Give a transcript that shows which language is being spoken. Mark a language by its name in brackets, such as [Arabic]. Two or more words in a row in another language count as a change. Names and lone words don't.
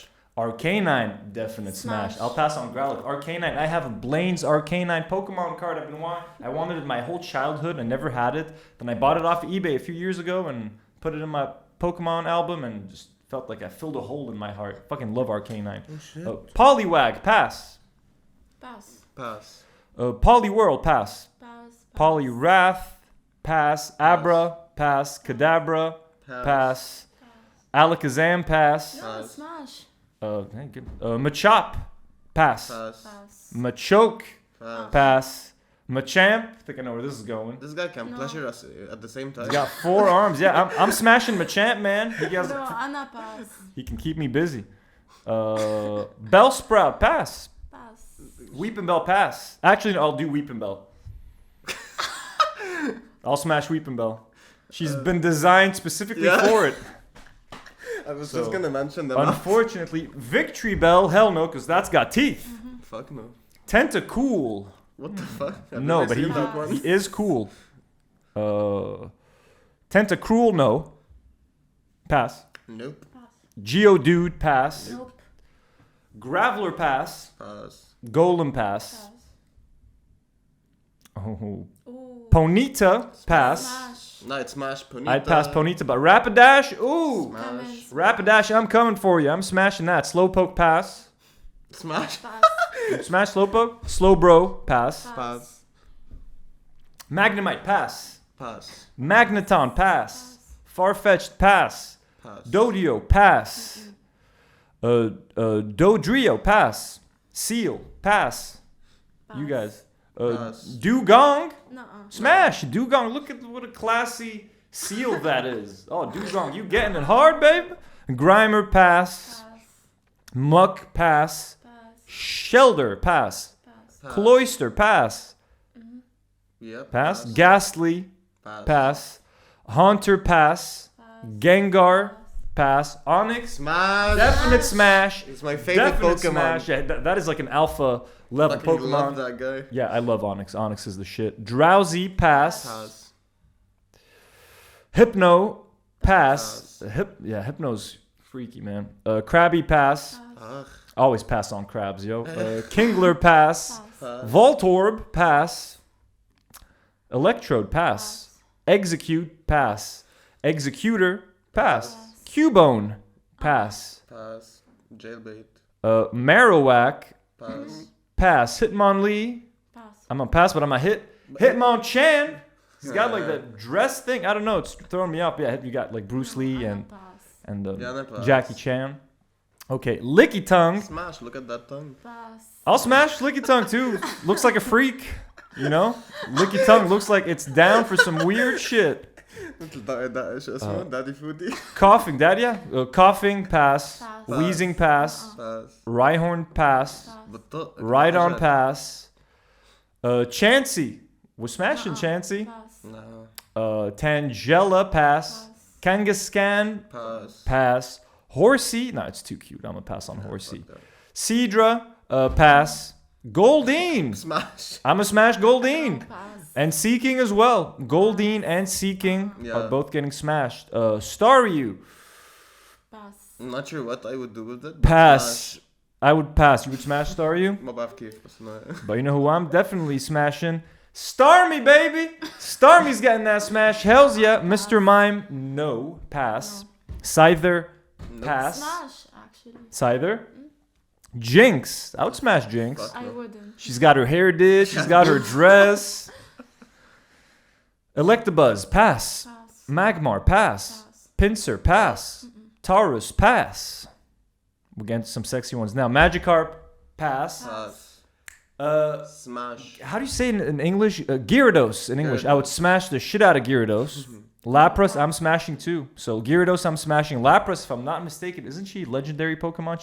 [English] Arcanine, definite smash. Smash. I'll pass on Growlithe. Arcanine, I have a Blaine's Arcanine Pokemon card I've been wanting. I wanted it my whole childhood. I never had it. Then I bought it off eBay a few years ago and put it in my Pokemon album and just felt like I filled a hole in my heart. Fucking love Arcanine. Oh shit. Poliwag, pass. Pass. Pass. Poliwhirl, pass. Pass. Poliwrath, pass. Abra, pass. Kadabra, pass. Alakazam, pass. No, Pass. smash. Hey, good. Machop, pass. Pass. Pass. Machoke, Pass. pass. Machamp, I think I know where this is going. This guy can No. pleasure us at the same time. He's got 4 arms. Yeah, I'm smashing Machamp, man. He has, No, Anna pass. he can keep me busy. Bellsprout, pass. Pass. Weepinbell, pass. Actually, no, I'll do Weepinbell. I'll smash Weepinbell. She's been designed specifically Yeah. for it. I was So, just gonna mention them. Unfortunately, Victory Bell, hell no, because that's got teeth. Fuck no. Tentacool. What the fuck? I've No, never but seen that one. he is cool. Tentacruel, no. Pass. Nope. Geodude, pass. Nope. Graveler, pass. Pass. Golem, pass. Pass. Oh. Ooh. Ponyta, pass. Smash. No, it's smash Ponyta. I'd pass Ponyta, but Rapidash, ooh. Smash. Comments. Rapidash, I'm coming for you. I'm smashing that. Slowpoke, pass. Smash. Pass. Smash Slowpoke. Slowbro. Pass. Pass. Magnemite. Pass. Pass. Magneton. Pass. Farfetch'd. Pass. Pass. Dodio. Pass. Dodrio. Pass. Seal. Pass. You guys. Dugong. Smash. Dugong. Look at what a classy seal that is. Oh, Dugong. You getting it hard, babe? Grimer. Pass. Muck. Pass. Shelder. Pass. Cloister. Pass. Yep. Pass. Ghastly. Pass. Haunter. Pass. Gengar. Pass. Onyx. Smash. Definite smash. It's my favorite Pokemon. Smash. Yeah, that is like an alpha level Fucking Pokemon. love that guy. Yeah, I love Onyx. Onyx is the shit. Drowsy. Pass. Hypno. Pass. Hypno's freaky, man. Krabby. Pass. Always pass on crabs, yo. Kingler. Pass. Voltorb. Pass. Electrode. Pass. Execute. Pass. Executor. Pass. Cubone. Pass. Pass. Jailbait. Marowak. Pass. Pass. Hitmonlee. Pass. I'm gonna pass, but I'm gonna hit. Hitmonchan. He's got like that dress thing. I don't know. It's throwing me off. Yeah, you got like Bruce Lee and Jackie Chan. Okay, Licky Tongue. Smash. Look at that tongue. Pass. I'll smash Licky Tongue too. Looks like a freak. You know, Licky Tongue looks like it's down for some weird shit. Daddy Foodie. Coughing, Dad, yeah. Coughing, pass. Wheezing, pass. Rhyhorn, pass. Rhydon, pass. Chansey. We're smashing Chansey. Tangela, pass. Kangaskhan, pass. Horsey, no, it's too cute. I'm gonna pass on Horsey. Seadra, pass. Goldeen. Smash. I'm gonna smash Goldeen. And Seeking as well. Goldeen and Seeking are both getting smashed. Staryu. Pass. I'm not sure what I would do with it. Pass. I would pass. You would smash Staryu? [Arabic] ما بعرف كيف بس [English] But you know who I'm definitely smashing? Starmie, baby! Starmie's getting that smash. Hells yeah. Mr. Mime, no. Pass. Scyther, pass. Smash, actually. Scyther. Jinx. I would smash Jinx. I wouldn't. She's got her hair did. She's got her dress. Electabuzz, pass. Magmar, pass. Pinsir, pass. Taurus, pass. We're getting to some sexy ones now. Magikarp, pass. Smash. How do you say it in English? Gyarados in English. I would smash the shit out of Gyarados. Lapras, I'm smashing too. So Gyarados, I'm smashing. Lapras, if I'm not mistaken, isn't she legendary Pokemon?